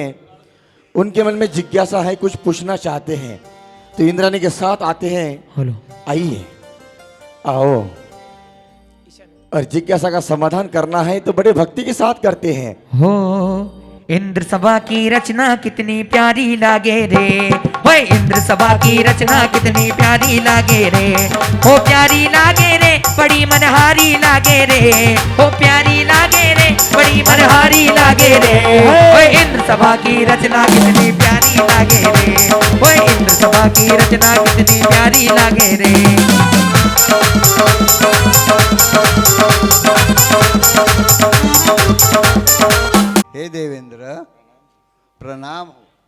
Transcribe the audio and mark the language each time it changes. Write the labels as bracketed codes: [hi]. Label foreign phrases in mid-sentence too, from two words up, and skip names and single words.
[hi] उनके मन में जिज्ञासा है, कुछ पूछना चाहते हैं, तो इंद्राणी के साथ आते हैं। आइए, आओ। और जिज्ञासा का समाधान करना है तो बड़े भक्ति के साथ करते हैं। हो इंद्र सभा की रचना कितनी प्यारी लागे रे, हो इंद्र सभा की रचना कितनी प्यारी लागे रे, हो प्यारी लागे रे बड़ी मनहारी लागे रे, हो प्यारी लागे रे बड़ी मनहारी लागे रे, हो इंद्र सभा की रचना कितनी प्यारी लागे रे, हो इंद्र सभा की रचना कितनी प्यारी लागे रे। हे देवेंद्र प्रणाम हो।